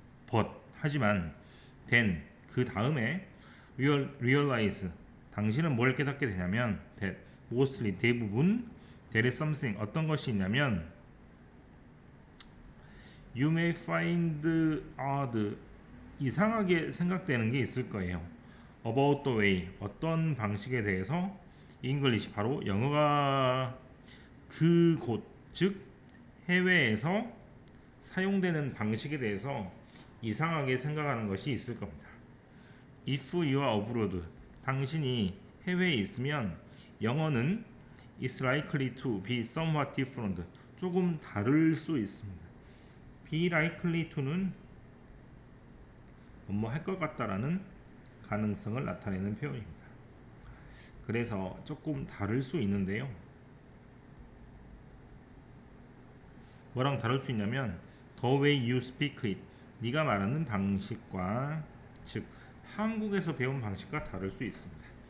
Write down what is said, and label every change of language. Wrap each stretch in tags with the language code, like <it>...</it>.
<en>but 하지만 then 그 다음에 realize</en> <ko>당신은 뭘 깨닫게 되냐면</ko> <en>that mostly 대부분 there is something 어떤 것이 있냐면 you may find odd</en> <ko>이상하게 생각되는 게 있을 거예요.</ko> <en>about the way</en> <ko>어떤 방식에 대해서 English 바로 영어가 그곳 즉 해외에서 사용되는 방식에 대해서 이상하게 생각하는 것이 있을 겁니다.</ko> <en>If you are abroad</en> <ko>당신이 해외에 있으면 영어는</ko> <en>is likely to be somewhat different</en> <ko>조금 다를 수 있습니다. be likely to는 뭐뭐 할 것 같다라는 가능성을 나타내는 표현입니다. 그래서 조금 다를 수 있는데요. 뭐랑 다를 수 있냐면</ko> <en>the way you speak it</en> <ko>네가 말하는 방식과 즉 한국에서 배운 방식과 다를 수 있습니다.</ko>